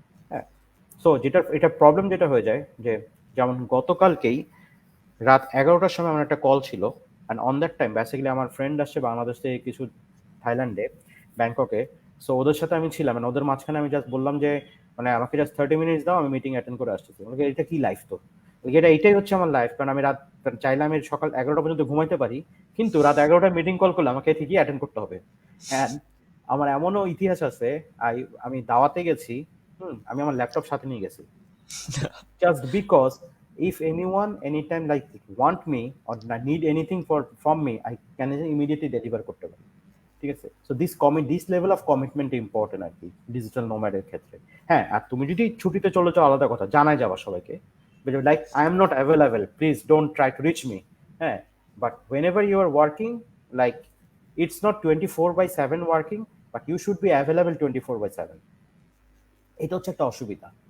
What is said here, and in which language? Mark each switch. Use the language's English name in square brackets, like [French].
[Bangla] হ্যাঁ, সো যেটা এটা প্রবলেম যেটা হয়ে যায় যে, যেমন গতকালকেই রাত 11টার সময় আমার একটা কল ছিল, [English] and on that time basically [Bangla] আমার ফ্রেন্ড আসছে বাংলাদেশ থেকে কিছু, থাইল্যান্ডে, ব্যাংককে। সো ওদের সাথে আমি ছিলাম, মানে ওদের মাঝখানে আমি জাস্ট বললাম যে মানে আমাকে জাস্ট 30 মিনিটস দাও, আমি মিটিং অ্যাটেন্ড করে আসতেছি। আমাকে এটা কি লাইফ? তো এটা এটাই হচ্ছে আমার লাইফ, কারণ আমি রাত চাইলে আমি সকাল 11টা পর্যন্ত ঘুমাইতে পারি, কিন্তু রাত 11টায় মিটিং কল করলে আমাকে ঠিকই অ্যাটেন্ড করতে হবে। [English] and [Bangla] আমার এমনও ইতিহাস আছে, আমি দাওয়াতে গেছি, আমি আমার ল্যাপটপ সাথে নিয়ে গেছি, [English] just because if anyone anytime like want me or need anything from me, I can immediately deliver [Bangla] করতে পারি। ঠিক আছে, [English] so this level of commitment important [Bangla] আর কি ডিজিটাল নোম্যাডের ক্ষেত্রে। হ্যাঁ, আর তুমি যদি ছুটিতে চলে যাও আলাদা কথা, জানাই যাবা সবাইকে, [English] Like I am not available, please don't try to reach me. হ্যাঁ, but whenever you are working, like it's not 24/7 working, but you should be available 24/7। [Bangla] এটা হচ্ছে একটা অসুবিধা।